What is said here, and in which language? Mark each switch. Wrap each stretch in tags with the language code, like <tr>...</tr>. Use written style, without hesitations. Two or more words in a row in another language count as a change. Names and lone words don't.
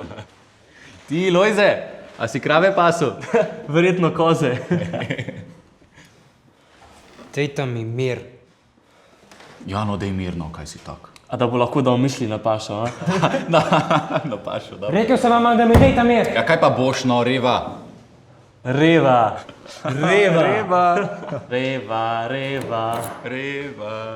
<sl>Ti, Lojze, a si krave pasu? Verjetno koze. Dejta mi mir. Ja, no, dej mirno, kaj si tak. A da bo lahko dal misli na pašo, a? Na pašo, dobro. Rekel sem vam, da mi dejta mir. Ja, kaj pa boš, no, Reva? Reva. Reva. Reva. Reva, Reva. Reva.</sl>